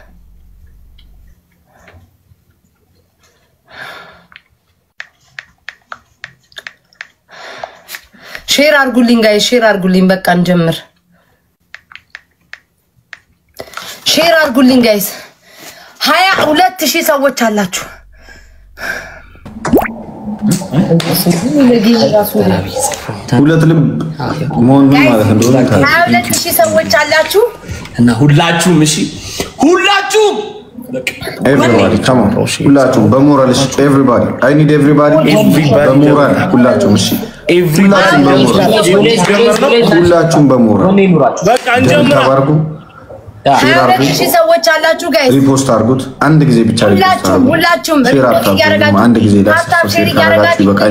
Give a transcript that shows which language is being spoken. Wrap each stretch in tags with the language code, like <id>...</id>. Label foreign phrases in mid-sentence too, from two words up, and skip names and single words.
<am>ሼር አርጉልኝ ጋይስ ሼር አርጉልኝ። በቃ እንጀምር። ሼር አርጉልኝ ጋይስ 22000 ሰዎች አላችሁ። ሁለት ልብ ሞን ማለት እንደሆነ 22000 ሰዎች አላችሁ እና ሁላችሁም እሺ ሁላችሁም</am> <en>everybody come on</en> <am>ሁላችሁም በሞራል እሺ</am> <en>everybody I need everybody</en> <am>በሞራል ሁላችሁም እሺ ሁላችሁም በሞራል በቃ እንጀምር። ተባርኩ። ሼር አርጉ። ሰዎች አላችሁ ጋይስ ሪፖስት አርጉት። አንድ ጊዜ ብቻ ሪፖስት አርጉ። ሁላችሁም ሼር አርጉ። አንድ ጊዜ ሼር ያረጋችሁ በቃኝ።</am>